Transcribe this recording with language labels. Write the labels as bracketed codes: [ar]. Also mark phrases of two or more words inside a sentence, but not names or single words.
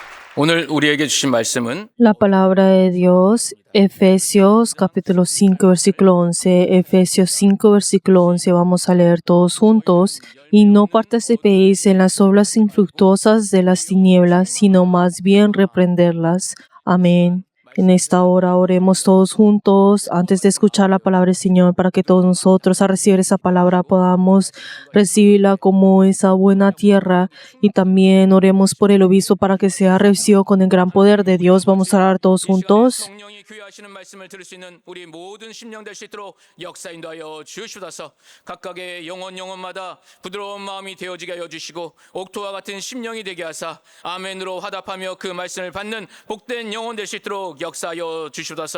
[ko] 오늘 우리에게 주신 말씀은 [es] La palabra de Dios, Efesios capítulo 5, versículo 11. Efesios 5, versículo 11. Vamos a leer todos juntos. Y no participéis en las obras infructuosas de las tinieblas, sino más bien reprenderlas. Amén. En esta hora oremos todos juntos antes de escuchar la palabra del Señor, para que todos nosotros al recibir esa palabra podamos recibirla como esa buena tierra, y también oremos por el obispo para que sea recibido con el gran poder de Dios. Vamos a orar todos juntos. [ko] 성령이 교회하시는 말씀을 들을 수 있는 우리 모든 심령 될 수 있도록 역사 인도하여 주시옵소서. 각각의 영혼마다 부드러운 마음이 되어지게 하여 주시고 옥토와 같은 심령이 되게 하사 아멘으로 화답하며 그 말씀을 받는 복된 영혼 될 수 있도록 역사하여 주시옵소서.